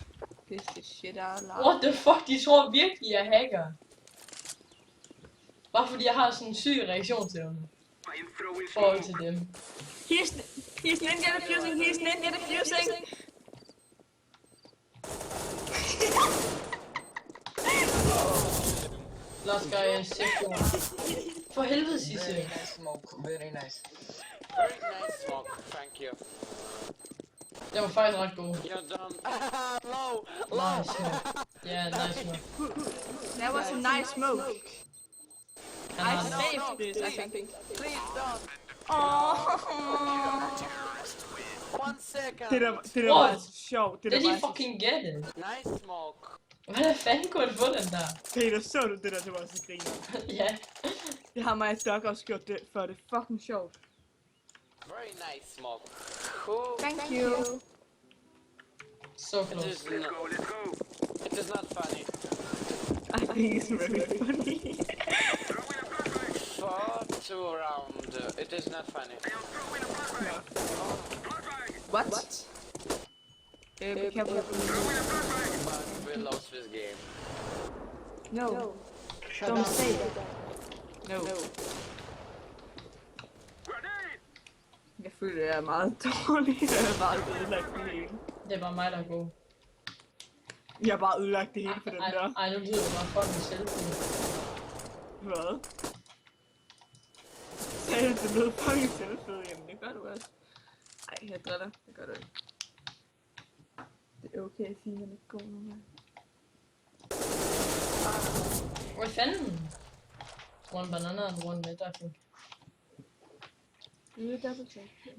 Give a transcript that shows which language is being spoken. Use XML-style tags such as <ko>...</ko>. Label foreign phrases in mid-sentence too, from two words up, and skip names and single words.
<en>Piss the shit out loud. What the fuck?</en> <da>De tror virkelig, jeg hacker. Bare fordi jeg har sådan en syg reaktionsevne. I forhold til dem.</da> <en>He's ninja defusing, he's ninja defusing! Last guy is 6</en> <da>For helvede, Sisse.</da> <en>Very nice smoke. Very nice. Very nice smoke, thank you.</en> <da>Det var faktisk ret god.</da> <en>You're done. Low! Nice smoke. Ja, nice smoke. That was a nice smoke.</en> <da>Han</da> <en>I</en> <da>har den.</da> <en>saved this, I think. Please don't! Oh. 1 second!</en> <da>Det der</da> <en>What?</en> <da>var så sjovt. Det</da> <en>Did</en> <da>der</da> <en>he</en> <da>var så...</da> <en>fucking get it? Nice smoke!</en> <da>Hvordan fanden kunne han få den der? Peter, så du det der, det var så griner. Ja. Det har mig og Doc også gjort det, for det er fucking sjovt.</da> <en>Very nice smoke. Cool. Thank you. So It close. is it is not funny. I think it's very funny. 4-2 round. It is not funny. What? Be careful. But we lost this game. No. Shut Don't up. say that. No.</en> <da>Jeg føler, jeg er meget dårlig. Jeg er bare ødelagt det hele. Det er bare mig, der er god. Jeg har bare ødelagt det hele for den der. Ej, nu lyder det bare fucking selvfuld. Hvad? Sagde du, det lød fucking selvfed? Jamen, det gør du også. Ej, jeg driller. Det gør du ikke. Det er okay at sige, at man ikke går nu her. Hvad fanden?</da> <en>One banana and one mid, I think.</en> <da>Det er</da> <en>double check.</en>